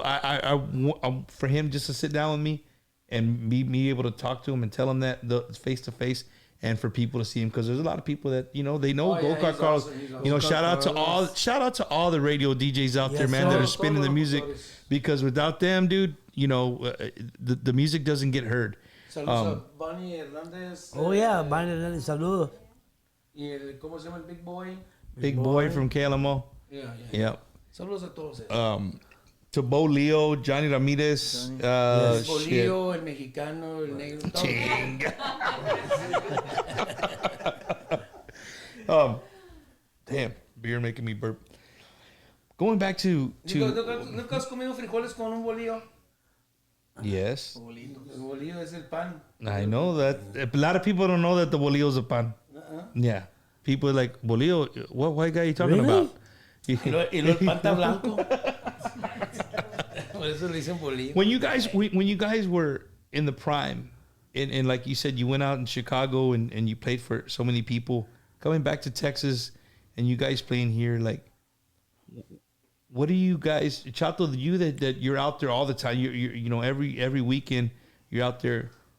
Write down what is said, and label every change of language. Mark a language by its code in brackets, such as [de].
[en] I want for him just to sit down with me and me able to talk to him and tell him that the face to face. And for people to see him, because there's a lot of people that they know Go-Kart Carlos. Awesome. He's You know, awesome. shout out to all the radio DJs out there, Yes, man, that sir. are spinning the music. Because without them, dude, the music doesn't get heard. [es] Saludos a Bonnie Hernandez. [en] Oh yeah, Manuel, [es] saludos. Y el, ¿cómo se llama el Big Boy? [en] Big boy from KLMO. Yeah. Yep. [es] Saludos a todos. [en] To Bo Leo, Johnny Ramirez. Shit. [es] Bolillo, el mexicano, el negro. todo. Chinga. [en] Damn, beer making me burp. Going back to [es] ¿Nunca has comido frijoles con un bolillo? [en] yes, [es] El bolillo es el pan. [en] I know that. A lot of people don't know that the bolillo's a pan. Yeah, people are like, bolillo, what white guy are you talking Really? about? [es] Y luego el pan está blanco. Por eso le dicen bolillo. [en] When you guys were in the prime, and like you said, you went out in Chicago and you played for so many people. Coming back to Texas, and you guys playing here, like, what do you guys, Chato? You that you're out there all the time. You know every weekend you're out there.